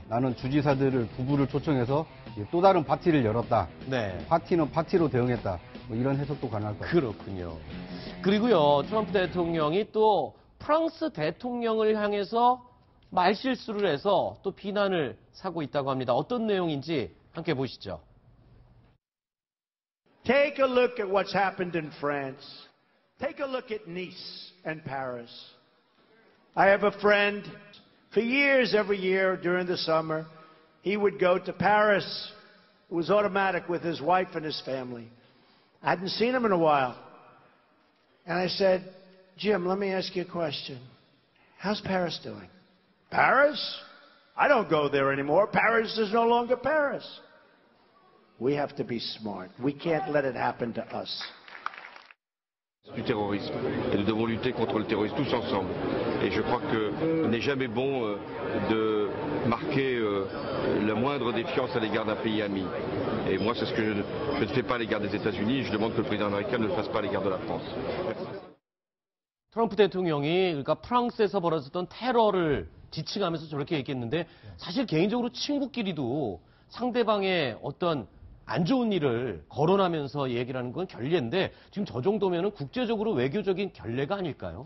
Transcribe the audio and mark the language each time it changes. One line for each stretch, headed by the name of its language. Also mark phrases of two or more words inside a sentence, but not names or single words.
Korean: 나는 주지사들을 부부를 초청해서 또 다른 파티를 열었다. 네. 파티는 파티로 대응했다. 뭐 이런 해석도 가능할 것 같아요. 그렇군요. 그리고요, 트럼프 대통령이 또 프랑스 대통령을 향해서 말실수를 해서 또 비난을 사고 있다고 합니다. 어떤 내용인지 함께 보시죠.
English: Take a look at what's happened in France. Take a look at Nice and Paris. I have a friend, for years, every year during the summer, he would go to Paris. It was automatic with his wife and his family. I hadn't seen him in a while. And I said, Jim, let me ask you a question. How's Paris doing? Paris? I don't go there anymore. Paris is no longer Paris. We have to be smart. We can't let it happen to us.
French: Du terrorisme. Et nous devons lutter contre le terrorisme tous ensemble. Et je crois qu'il n'est jamais bon de marquer la moindre défiance à l'égard d'un pays ami. Et moi, c'est ce que je ne fais pas à l'égard des États-Unis. Je demande que le président américain ne le fasse pas à l'égard de la France.
Korean: 트럼프 대통령이 그러니까 프랑스에서 벌어졌던 테러를 지칭하면서 저렇게 얘기했는데 사실 개인적으로 친구끼리도 상대방의 어떤 안 좋은 일을 거론하면서 얘기를 하는 건 결례인데 지금 저 정도면은 국제적으로 외교적인 결례가 아닐까요?